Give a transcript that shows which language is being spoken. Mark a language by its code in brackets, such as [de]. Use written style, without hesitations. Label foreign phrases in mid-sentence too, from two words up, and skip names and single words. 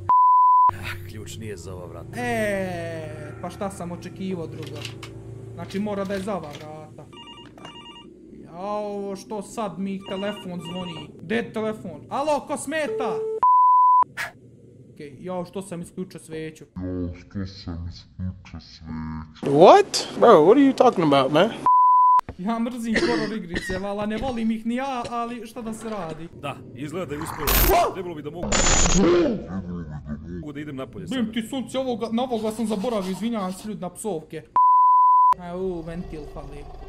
[sr] Ključ nije za ova vrata. Pa šta sam očekivao drugo? Znači mora da je za ova vrata. Jao, što sad mi telefon zvoni? Gdje je telefon? Alo, ko smeta? Okej, jao, što sam isključio sveću? [en] What? Bro, what are you talking about, man? [sr] Ja mrzim horror igrice, vala, ne volim ih ni ja, ali šta da se radi? Da, izgleda da je uspio. Trebalo bi da mogu da idem napolje sada. Bim ti sunce, na ovoga sam zaboravio, izvinjavam se ljudi na psovke. Ventil fali.